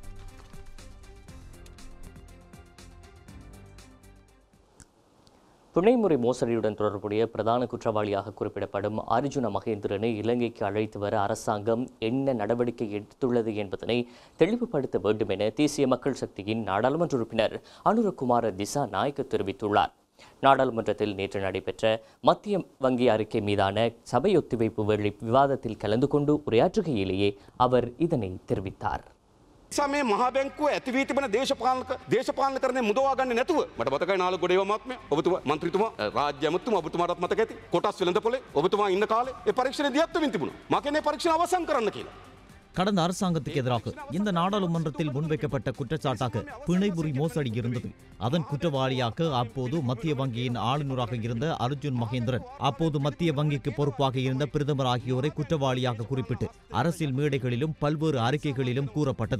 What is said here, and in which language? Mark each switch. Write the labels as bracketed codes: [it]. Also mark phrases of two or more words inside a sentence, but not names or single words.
[ta] பிணைமுறை மோசடியுடன் தொடர்புடைய பிரதான குற்றவாளியாக குறிப்பிடப்படும் அர்ஜுன மகேந்திரனை இலங்கைக்கு அழைத்து வர அரசாங்கம் என்ன நடவடிக்கை எடுத்துள்ளது என்பதனை தெளிவுபடுத்த வேண்டும் என தேசிய மக்கள் சக்தியின் நாடாளுமன்ற உறுப்பினர் அனுரகுமார திசாநாயக்க தெரிவித்துள்ளார். நாடாளுமன்றத்தில் நேற்று நடைபெற்ற மத்திய வங்கி அறிக்கை மீதான சபை ஒத்திவைப்பு வேளை விவாதத்தில் கலந்து கொண்டு உரையாற்றுகையிலேயே அவர் இதனை தெரிவித்தார். [si] මේ මහා බැංකුව ඇති වී තිබෙන දේශපාලනකරණය මුදවා ගන්නේ නැතුව මට මතකයි නාල ගොඩේව මහත්මයා ඔබතුමා මන්ත්‍රීතුමා රාජ්‍ය ඇමතුමා ඔබතුමාටත් මතක ඇති කොටස් වෙළඳපොලේ ඔබතුමා ඉන්න කාලේ ඒ පරීක්ෂණය දියත් වෙමින් තිබුණා. මා කියන්නේ පරීක්ෂණ අවසන් කරන්න කියලා. [ta] கடந்த அரசாங்கத்துக்கு எதிராக இந்த நாடாளுமன்றத்தில் முன்வைக்கப்பட்ட குற்றச்சாட்டாக பிணைமுறி மோசடி இருந்தது. அதன் குற்றவாளியாக அப்போது மத்திய வங்கியின் ஆளுநராக இருந்த அர்ஜுன் மகேந்திரன், அப்போது மத்திய வங்கிக்கு பொறுப்பாக இருந்த பிரதமர் ஆகியோரை குற்றவாளியாக குறிப்பிட்டு அரசியல் மேடைகளிலும் பல்வேறு அறிக்கைகளிலும் கூறப்பட்டது.